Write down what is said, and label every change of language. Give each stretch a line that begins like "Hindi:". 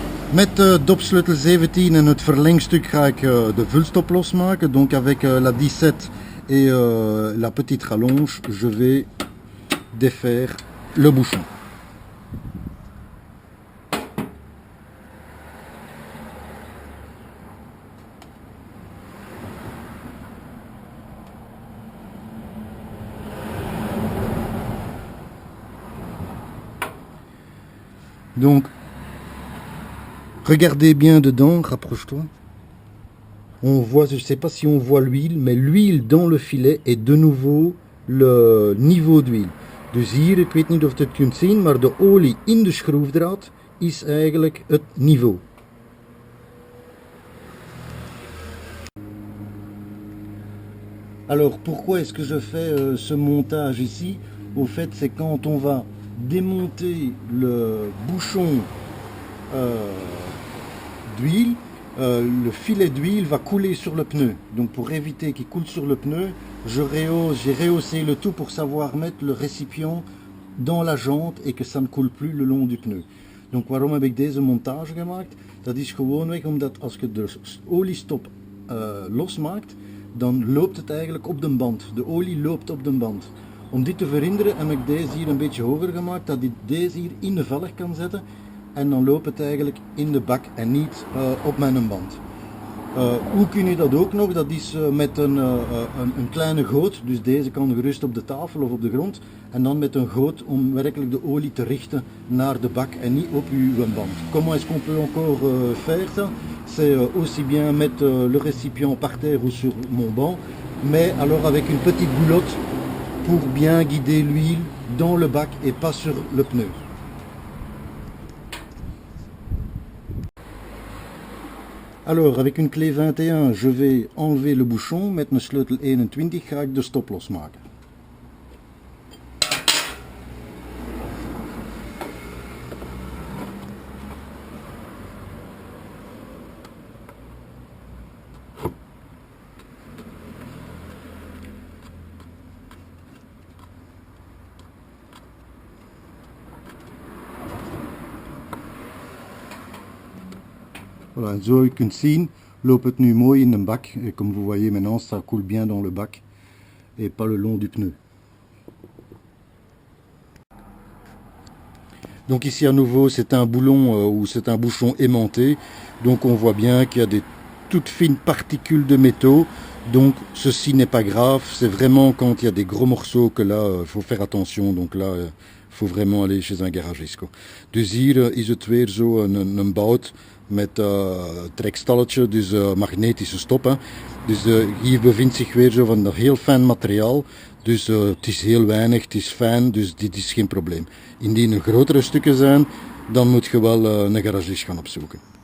Dutch: Met de dopsleutel 17 en het verlengstuk ga ik de vulstop losmaken.
French: Donc avec la 17 et la petite rallonge, je vais défaire le bouchon. Donc, regardez bien dedans, rapproche-toi. On voit, je ne sais pas si on voit l'huile, mais l'huile dans le filet est de nouveau le niveau d'huile.
Dutch: Dus hier, ik weet niet of je het kunt zien, maar de olie in de schroefdraad is eigenlijk het niveau.
French: Alors, pourquoi est-ce que je fais ce montage ici? Au fait, c'est quand on va démonter le bouchon d'huile, le filet d'huile va couler sur le pneu. Donc pour éviter qu'il coule sur le pneu, j'ai rehaussé le tout pour savoir mettre le récipient dans la jante et que ça ne coule plus le long du pneu.
Dutch: Donc waarom heb ik deze montage gemaakt? Dat is gewoonweg omdat als je de oliestop losmaakt, dan loopt het eigenlijk op de band. De olie loopt op de band. Om dit te verhinderen heb ik deze hier een beetje hoger gemaakt, dat ik deze hier in de velg kan zetten. En dan loopt het eigenlijk in de bak en niet op mijn band. Hoe kun je dat ook nog? Dat is met een kleine goot. Dus deze kan gerust op de tafel of op de grond. En dan met een goot om werkelijk de olie te richten naar de bak en niet op uw band.
French: Comment est-ce qu'on peut encore faire ça? C'est aussi bien mettre le récipient par terre ou sur mon banc. Mais alors avec une petite boulotte pour bien guider l'huile dans le bac et pas sur le pneu. Alors, avec une clé 21, je vais enlever le bouchon.
Dutch: Met een sleutel 21 ga ik de stop losmaken. Voilà, en zo je kunt zien, loopt het nu mooi in de bak.
French: Et comme vous voyez maintenant, ça coule bien dans le bac et pas le long du pneu. Donc ici à nouveau, c'est un boulon ou c'est un bouchon aimanté. Donc on voit bien qu'il y a des toutes fines particules de métaux. Donc ceci n'est pas grave, c'est vraiment quand il y a des gros morceaux que là, il faut faire attention. Donc là, il faut vraiment aller chez un garagiste.
Dutch: Dus hier is het weer zo een bout met trekstalletje, dus magnetische stop. Hè. Dus hier bevindt zich weer zo van dat heel fijn materiaal. Dus het is heel weinig, het is fijn, dus dit is geen probleem. Indien er grotere stukken zijn, dan moet je wel een garagist gaan opzoeken.